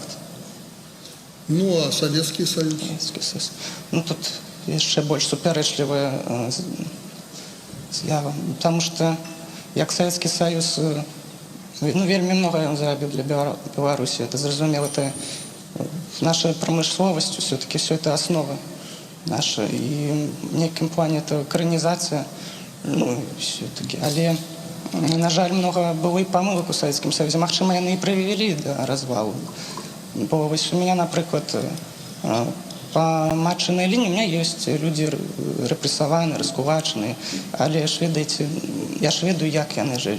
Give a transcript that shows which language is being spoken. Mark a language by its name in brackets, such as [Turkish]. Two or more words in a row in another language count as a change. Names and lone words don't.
[Russian] Ну, а Советский Союз? [Belarusian] Ну, тут яшчэ больш супярэчлівая з'ява. Таму што, як Савецкі Саюз, ну, вельмі многа ён зрабіў для Беларусі. Это зразумела, это наша прамысловасць, [Russian] все-таки все это основа наша. [Belarusian] І в некім плане это каранізацыя, ну, все-таки. Але, на жаль, многа было і памылак у Савецкім Саюзе. Магчыма, яны і прывялі да развалу. Бо вось [Russian] у меня, [Belarusian] напрыклад, по матчынай лініі [Russian] у меня [Belarusian] ёсць людзі рэпрэсаваны, раскулачаныя, але ж ведаеце, я ж ведаю, як яны жылі.